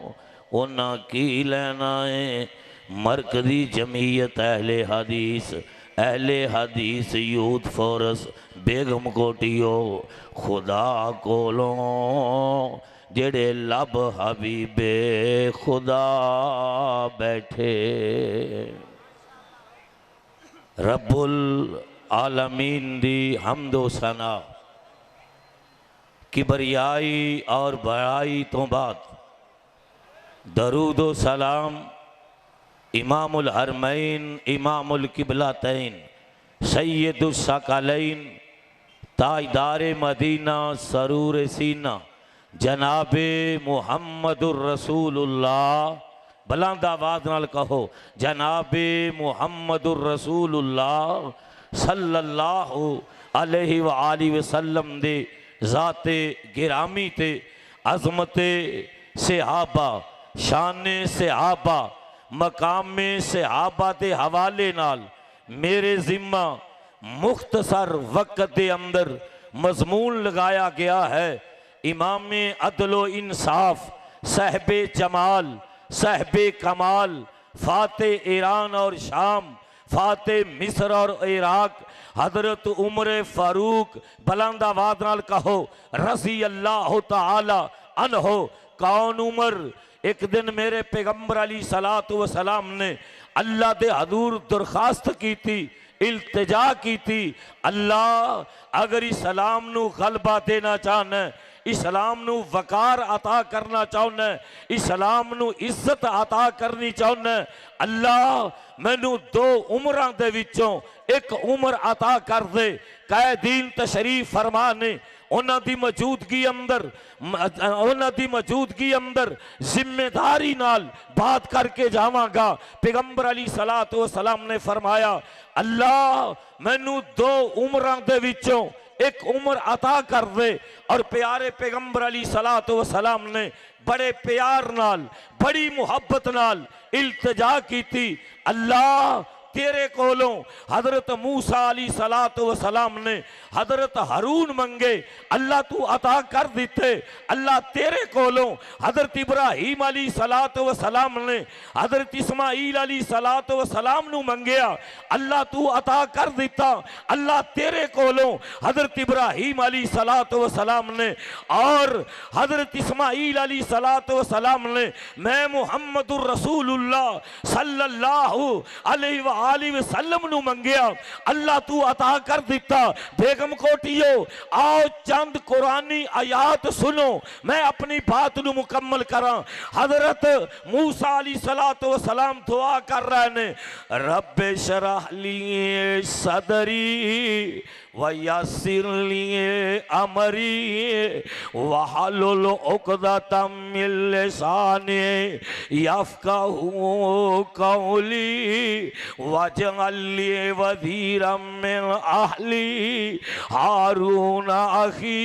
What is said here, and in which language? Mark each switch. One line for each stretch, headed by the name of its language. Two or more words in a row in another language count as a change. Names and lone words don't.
Punjabi: اونہاں کی لینا ہے مرکزی جمعیت اہلِ حدیث یوتھ فورس بیگم کوٹیو خدا کولوں. جیہڑے لب حبیبِ خدا بیٹھے.
Urdu: ربّ العالمین دی حمد و ثنا کبریائی اور بڑائی تو بعد درود و سلام امام الحرمین امام القبلتین سید الثقلین تاجدارِ مدینہ سرورِ سینہ جنابِ محمد رسول اللہ.
Punjabi: بلند آواز نال کہو جنابِ محمد رسول اللہ
Arabic: صلى الله عليه وآله وسلم
Punjabi: دے ذاتِ گرامی تے عظمتِ صحابہ شانِ صحابہ مقامِ صحابہ کے حوالے نال میرے ذمہ مختصر وقت کے اندر مضمون لگایا گیا ہے.
Urdu: امامِ عدل و انصاف صاحبِ جمال صاحبِ کمال فاتحِ ایران اور شام فاتحِ مصر اور عراق حضرت عمر فاروق.
Punjabi: بلند آواز نال کہو
Arabic: رضي الله تعالى عنه.
Punjabi: کون عمر؟ اک دن میرے پیغمبر
Arabic: عليه الصلاة والسلام
Punjabi: نے اللہ دے حضور درخواست کی سی، التجا کی سی، اللہ اگر اسلام نوں غلبہ دینا چاہنا، اسلام نوں وقار عطا کرنا چاہنا، اسلام نوں عزت عطا کرنی چاہنا، اللہ مینوں دو عمراں دے وچوں اک عمر عطا کر دے. کئی دین تشریف فرما نے اونہاں دی موجودگی اندر ذمہ داری نال بات کر کے جاواں گا. پیغمبر
Arabic: عليه الصلاة والسلام
Punjabi: نے فرمایا، اللہ مینوں دو عمراں دے وچوں اک عمر عطا کر دے. اور پیارے پیغمبر
Arabic: عليه الصلاة والسلام
Punjabi: نے بڑے پیار نال بڑی محبت نال التجا کی سی، اللہ تیرے کولوں حضرت موسیٰ
Arabic: عليه الصلاة والسلام
Punjabi: نے حضرت ہارون منگے، اللہ تُو عطا کر دتے. اللہ تیرے کولوں حضرت ابراہیم
Arabic: عليه الصلاة والسلام
Punjabi: نے حضرت اسماعیل
Arabic: عليه الصلاة والسلام
Punjabi: نوں منگیا، اللہ تُو عطا کر دتا. اللہ تیرے کولوں حضرت ابراہیم
Arabic: عليه الصلاة والسلام
Punjabi: نے اور حضرت اسماعیل
Arabic: عليه الصلاة والسلام
Punjabi: نے میں محمد رسول اللہ
Arabic: صلى الله عليه وسلم
Punjabi: نوں منگیا، اللہ تُو عطا کر دتا. بیگم کوٹیو آؤ چند قرآنی آیات سنو، میں اپنی بات نوں مکمل کراں. حضرت موسیٰ
Arabic: عليه الصلاة والسلام
Punjabi: دعا کر رہے نے,
Arabic: رب اشرح لي صدري ويسر لي أمري واحلل عقدة من لساني يفقهوا قولي واجعل لي وزيرا من أهلي هارون أخي.